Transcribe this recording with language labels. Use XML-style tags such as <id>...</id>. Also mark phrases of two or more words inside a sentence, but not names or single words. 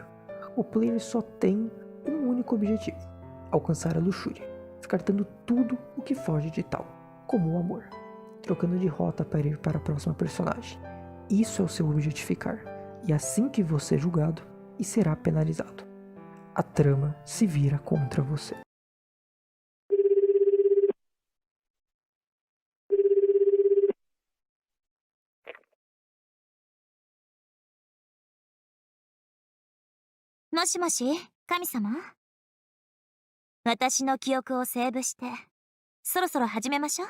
<pt>O player só tem um único objetivo: alcançar a luxúria, descartando tudo o que foge de tal, como o amor, trocando de rota para ir para a próxima personagem. Isso é o seu objetificar, e assim que você é julgado, e será penalizado. A trama se vira contra você.</pt> <ja>Moshi, 神様。私の記憶をセーブして、そろそろ始めましょう。</ja>